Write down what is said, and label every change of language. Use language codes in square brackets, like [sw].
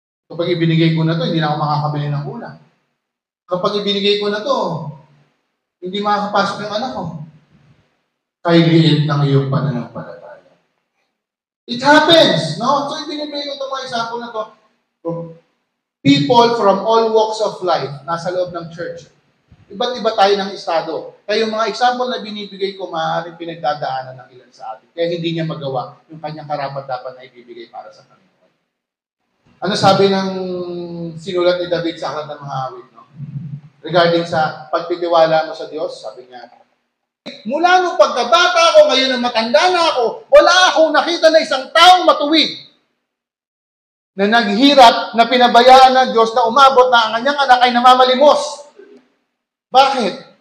[tl] Kapag ibinigay ko na ito, hindi na ako makakabili ng ulam. Kapag ibinigay ko na ito, hindi makakapasok yung anak ko. Kay liit ng iyong pananampalataya. [en] It happens, no? [tl] So, ibinibigay ko itong mga example na ito. [en] People from all walks of life [tl] nasa loob ng [en] church. [tl] Iba't iba tayo ng estado. Kaya yung mga example na binibigay ko, maaaring pinagdadaanan ng ilan sa atin. Kaya hindi niya magawa yung kanyang karapat-dapat na ibibigay para sa Panginoon. Ano sabi ng sinulat ni David sa Aklat ng Mga Awit? No? Regarding sa pagtitiwala mo sa Diyos, sabi niya, mula nung pagkabata ko, ngayon na matanda na ako, wala akong nakita na isang taong matuwid na naghirap, na pinabayaan ng Diyos na umabot na ang kanyang anak ay namamalimos. Bakit?